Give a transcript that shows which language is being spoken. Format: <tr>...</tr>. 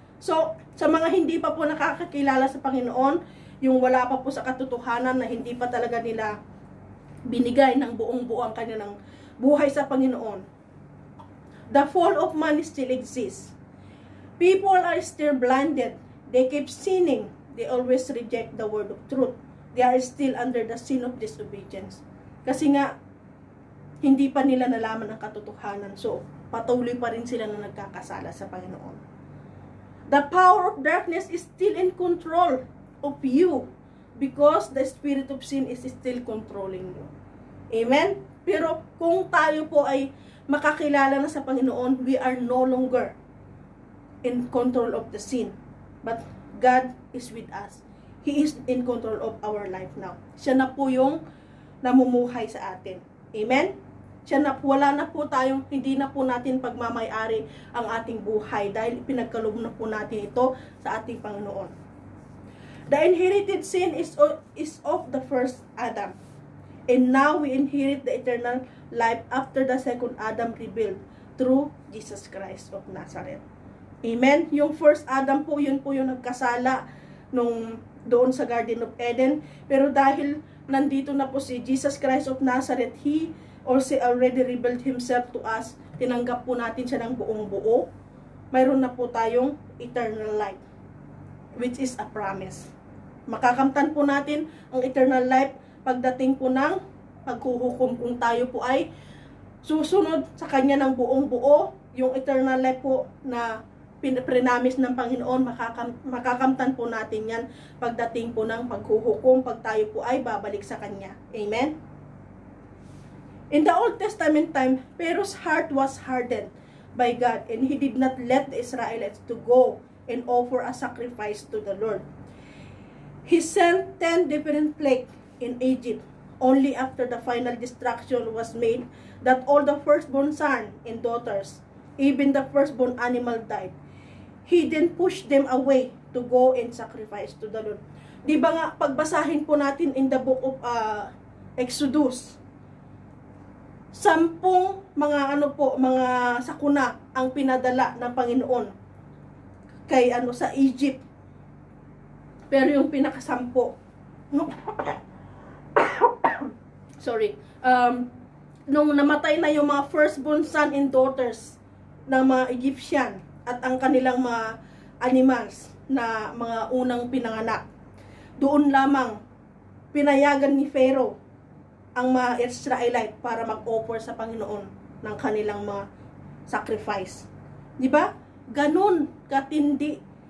<tl>So, sa mga hindi pa po nakakakilala sa Panginoon, yung wala pa po sa katotohanan na hindi pa talaga nila binigay ng buong-buo ang kanilang buhay sa Panginoon,</tl> <en>the fall of man still exists. People are still blinded. They keep sinning. They always reject the word of truth. They are still under the sin of disobedience.</en> <tl>Kasi nga, hindi pa nila nalaman ang katotohanan. So, patuloy pa rin sila na nagkakasala sa Panginoon.</tl> <en>The power of darkness is still in control of you because the spirit of sin is still controlling you.</en> <tl>Amen? Pero kung tayo po ay makakilala na sa Panginoon,</tl> <en>we are no longer in control of the sin. But God is with us. He is in control of our life now.</en> <tl>Siya na po yung namumuhay sa atin. Amen? Siya na, wala na po tayong, hindi na po natin pagmamayari ang ating buhay dahil pinagkaloob na po natin ito sa ating Panginoon.</tl> <en>The inherited sin is of the first Adam. And now we inherit the eternal life after the second Adam revealed through Jesus Christ of Nazareth. Amen?</en> <tl>Yung first Adam po, yun po yung nagkasala doon sa Garden of Eden. Pero dahil nandito na po si Jesus Christ of Nazareth,</tl> <en>He already revealed Himself to us.</en> <tl>Tinanggap po natin siya ng buong buo. Mayroon na po tayong eternal life,</tl> <en>which is a promise.</en> <tl>Makakamtan po natin ang eternal life pagdating po ng paghuhukom kung tayo po ay susunod sa Kanya ng buong buo. Yung eternal life po na pinamis ng Panginoon, makakamtan po natin yan pagdating po ng paghuhukom, pag tayo po ay babalik sa Kanya. Amen?</tl> <en>In the Old Testament time, Pharaoh's heart was hardened by God and he did not let the Israelites to go and offer a sacrifice to the Lord. He sent 10 different plagues in Egypt. Only after the final destruction was made that all the firstborn sons and daughters, even the firstborn animal died. He then pushed them away to go and sacrifice to the Lord.</en> <tl>Di ba nga, pagbasahin po natin in the book of Exodus, 10 mga mga sakuna ang pinadala ng Panginoon kay sa Egypt. Pero yung pinakasampo, sorry, nung namatay na yung mga firstborn son and daughters ng mga Egyptian at ang kanilang mga animals na mga unang pinanganak, doon lamang pinayagan ni Pharaoh ang mga Israelite para mag-offer sa Panginoon ng kanilang mga sacrifice. Di ba? Ganun katindi</tl>